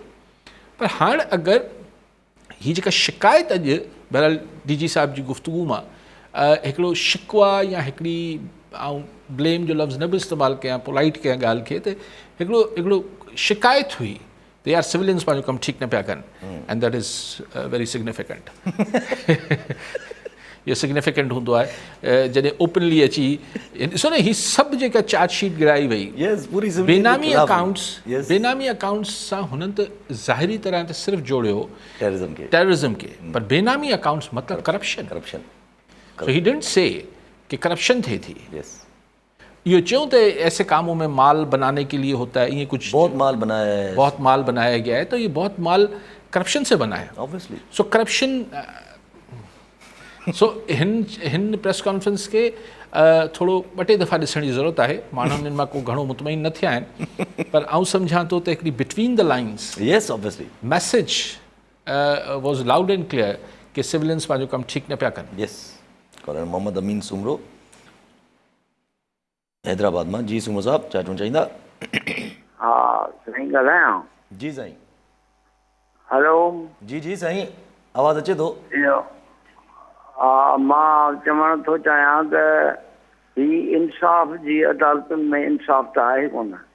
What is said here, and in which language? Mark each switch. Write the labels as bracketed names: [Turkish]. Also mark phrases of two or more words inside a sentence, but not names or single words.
[Sindhi] पर हाणे अगरि हीअ जेका शिकायत अॼु बहरहाल DG साहिब जी गुफ़्तगू मां हिकिड़ो शिकवा या हिकिड़ी ऐं ब्लेम जो लफ़्ज़ न बि इस्तेमालु कयां, पोलाइट कयां ॻाल्हि खे, त हिकिड़ो शिकायत हुई त यार सिविलियंस पंहिंजो कमु ठीकु न पिया कनि, [English] And that is very significant. [Sindhi] इहो सिग्निफिकेंट हूंदो आहे जॾहिं ओपनली अची ॾिसो न हीअ सभु जेका चार्जशीट गिराई वई बेनामी अकाउंट्स सां हुननि त ज़ाहिरी तरह ते सिर्फ़ु जोड़ियो टेररिज़म खे, पर बेनामी अकाउंट्स मतिलबु करप्शन। [English] So he didn't say [Sindhi] कि करप्शन थिए थी। [Urdu] یہ کیوں تو ایسے کاموں میں مال بنانے کے لیے ہوتا ہے، یہ کچھ بہت مال بنایا گیا ہے، تو یہ بہت مال کرپشن سے بنا ہے اوبویسلی. [Sindhi] सो करप्शन हिन प्रेस कॉन्फ्रेंस के थोड़ो ॿ टे दफ़ा ॾिसण जी ज़रूरत आहे। माण्हू हिननि मां को घणो मुतमइन न थिया आहिनि, पर आउं सम्झां थो त हिकिड़ी [English] between the lines yes obviously message was loud and clear [Sindhi] कि सिविलियंस पंहिंजो कमु ठीकु न पिया कनि। यस कॉलोनल मोहम्मद अमीन सुमरो हैदराबाद मां। जी सुमरो साहब छा चवणु चाहींदा? हा साईं ॻाल्हायां? जी साईं। हेलो जी साईं आवाज़ अचे थो? हा मां चवणु थो चाहियां त ही इंसाफ़ जी अदालतुनि में इंसाफ़ त आहे कोन।